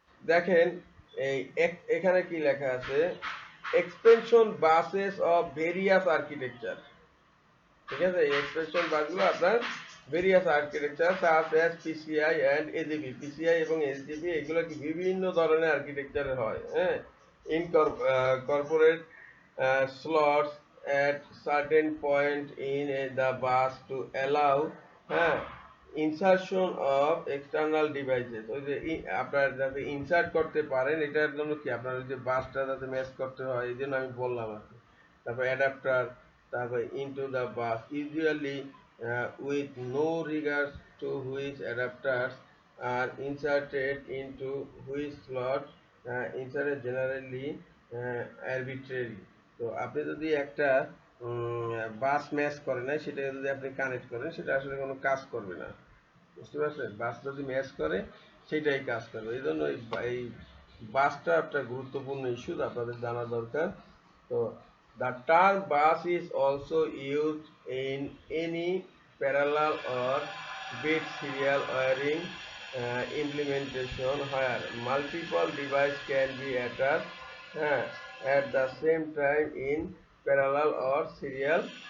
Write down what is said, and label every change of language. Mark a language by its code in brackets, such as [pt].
[bn] দেখেন এই এখানে কি লেখা আছে, expansion buses of various architecture, ঠিক আছে? এই এক্সপেনশন বাসগুলো আপনার various architecture such as PCI and AGB, PCI এবং এসজিবি এগুলো কি বিভিন্ন ধরনের আর্কিটেকচারে হয়, হ্যাঁ? [en] In corporate slots at certain point in the bus to allow, হ্যাঁ, insertion of external devices। [bn] ওই যে আপনার যাতে ইনসার্ট করতে পারেন, এটার জন্য কি আপনার ওই যে বাসটা যাতে ম্যাচ করতে হয়, এই জন্য আমি বললাম আর কি। [en] তারপর অ্যাডাপ্টার, তারপর into the bus usually with no regards to which adapters are inserted into which slot, inserted generally arbitrary। [bn] তো আপনি যদি একটা বাস ম্যাচ করে না, সেটা যদি আপনি কানেক্ট করেন, সেটা আসলে কোনো কাজ করবে না, বুঝতে পারছেন? বাস যদি ম্যাচ করে সেটাই কাজ করবে। এই জন্য এই বাসটা একটা গুরুত্বপূর্ণ ইস্যু, আপনাদের জানা দরকার। [en] তো the term bus is also used in any parallel or bit serial wiring implementation where multiple devices can be attached at the same time in parallel or serial.